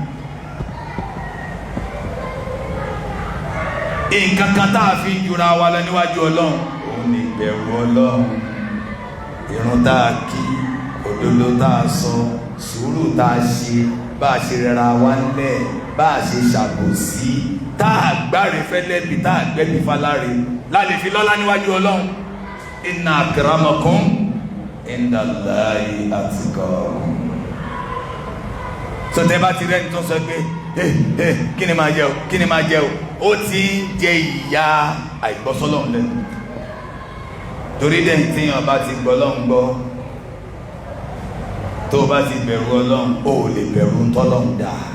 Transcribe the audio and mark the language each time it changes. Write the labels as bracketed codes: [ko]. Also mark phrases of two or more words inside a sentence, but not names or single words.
[yo] Nǹkan kan tá a fi jura wa lọ níwájú Ọlọ́run, òun ni ìbẹ̀rù Ọlọ́run. Ìrun tá a kí, òdodo tá a sọ, sùúrù tá a ṣe, bá a ṣe rẹra wa ńlẹ̀, bá a ṣe ṣàbòsí, tá a gbáre fẹ́lẹ́bi, tá a gbẹ́bi faláre, láti fi lọ́lá níwájú Ọlọ́run. [ar] إن أكرمكم عند الله أتقاكم. [yo] Sọtẹ́ bá ti rẹ́ni tó sọ pé kí ni máa jẹ o, kí ni máa jẹ o, ó ti ń jẹ ìyà àìgbọ́sọ́lọ́run lẹ́nu. Torí dẹ́yìn tí yàn bá ti gbọ́ lọ́n gbọ́, tó bá ti bẹ̀rù Ọlọ́run, ó lè bẹ̀rù tọ́lọ́run dá.